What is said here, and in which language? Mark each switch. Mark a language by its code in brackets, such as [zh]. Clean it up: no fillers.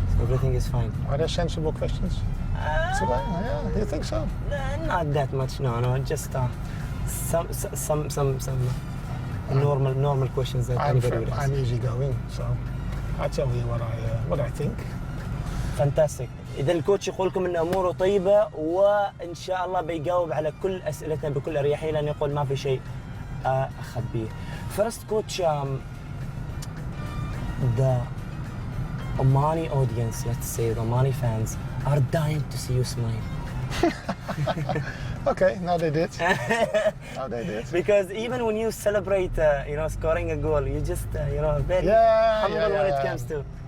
[en] So everything is fine. Are there sensible questions today? Yeah, you think so? Not that much, no. Just some normal questions that anybody would ask. I'm easygoing, so I tell you what I think. Fantastic. [ar] إذا الكوتش يقول لكم إن أموره طيبة وإن شاء الله بيجاوب على كل أسئلتنا بكل أريحية لأن يقول ما في شيء أخبيه. [en] First coach, the Omani audience, let's say the Omani fans, are dying to see you smile. Okay, now they did. Now they did. Because even when you celebrate, scoring a goal, you just, very humble when it comes to.